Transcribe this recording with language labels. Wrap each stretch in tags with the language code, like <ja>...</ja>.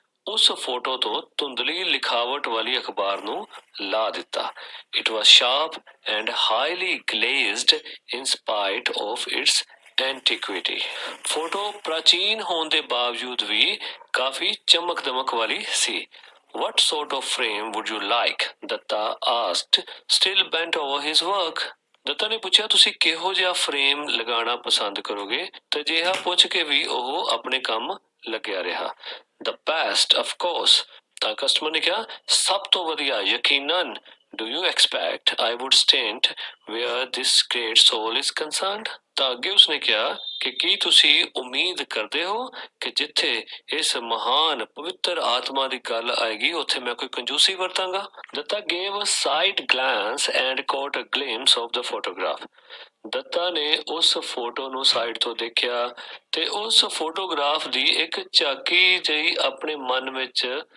<pa>ਉਸ ਫੋਟੋ ਤੋਂ ਧੁੰਦਲੀ ਲਿਖਾਵਟ ਵਾਲੀ ਅਖਬਾਰ ਨੂੰ ਲਾ ਦਿੱਤਾ</pa> <en>it was sharp and highly glazed in spite of its antiquity</en> <pa>photo ਪ੍ਰਾਚੀਨ ਹੋਣ ਦੇ ਬਾਵਜੂਦ ਵੀ ਕਾਫੀ ਚਮਕ ਦਮਕ ਵਾਲੀ ਸੀ</pa> <en>What sort of frame would you like? Datta asked, still bent over his work.</en> <pa>Dutta ਨੇ ਪੁੱਛਿਆ ਤੁਸੀਂ ਕਿਹੋ ਜਿਹਾ ਫਰੇਮ ਲਗਾਉਣਾ ਪਸੰਦ ਕਰੋਗੇ ਤੇ ਜਿਹਾ ਪੁੱਛ ਕੇ ਵੀ ਉਹ ਆਪਣੇ ਕੰਮ ਲੱਗਿਆ ਰਿਹਾ</pa> <en>The best, of course.</en> <pa>ਤਾਂ ਕਸਟਮਰ ਨੇ ਕਿਹਾ ਸਭ ਤੋਂ ਵਧੀਆ ਯਕੀਨਨ</pa> <en>Do you expect I would stint where this great soul is concerned?</en> <pa>ਤਾਂ ਅੱਗੇ ਉਸਨੇ ਕਿਹਾ ਕਿ ਕੀ ਤੁਸੀਂ ਉਮੀਦ ਕਰਦੇ ਹੋ ਕਿ ਜਿੱਥੇ ਇਸ ਮਹਾਨ ਪਵਿੱਤਰ ਆਤਮਾ ਦੀ ਗੱਲ ਆਏਗੀ ਉੱਥੇ ਮੈਂ ਕੋਈ ਕੰਜੂਸੀ ਵਰਤਾਂਗਾ Dutta</pa> <en>gave a side glance and caught a glimpse of the photograph</en> <pa>Dutta ਨੇ ਉਸ ਫੋਟੋ ਨੂੰ ਸਾਈਡ ਤੋਂ ਦੇਖਿਆ ਤੇ ਉਸ ਫੋਟੋਗ੍ਰਾਫ ਦੀ ਇੱਕ ਝਾਕੀ ਜਿਹੀ ਆਪਣੇ ਮਨ ਵਿੱਚ</pa>